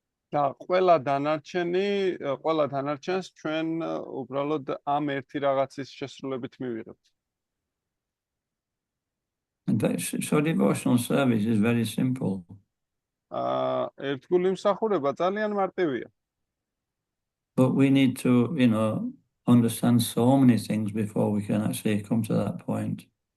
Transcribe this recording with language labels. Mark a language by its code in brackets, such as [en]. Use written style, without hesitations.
[ka] და ყველა დანარჩენს ჩვენ უბრალოდ ამ ერთი რაღაცის შესრულებით მივიღებთ. [en] So devotional service is very simple. [ka] ერთგული მსახურება ძალიან მარტივია. [en] But we need to, understand so many things before we can actually come to that point.